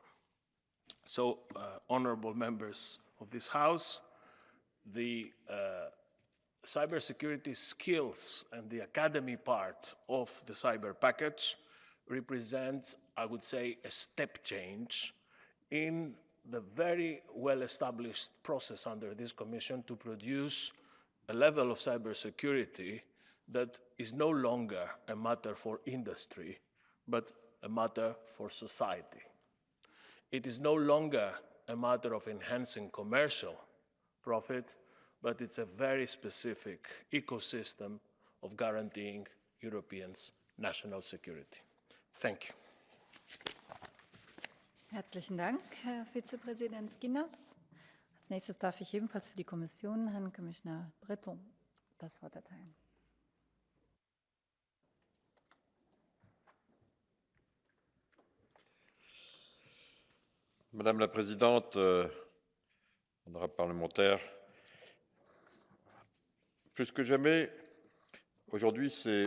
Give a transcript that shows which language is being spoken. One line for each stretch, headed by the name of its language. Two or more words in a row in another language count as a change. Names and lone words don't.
English: So, honorable members of this House, the cybersecurity skills and the Academy part of the cyber package represents, I would say, a step change in the very well-established process under this Commission to produce a level of cybersecurity that is no longer a matter for industry, but a matter for society. It is no longer a matter of enhancing commercial profit, but it's a very specific ecosystem of guaranteeing Europeans' national security. Thank you.
German: Herzlichen Dank, Herr Vizepräsident Schinas. Als nächstes darf ich ebenfalls für die Kommission Herrn Commissioner Breton das Wort erteilen.
French: Madame la Présidente, honorables parlementaires, plus que jamais, aujourd'hui, c'est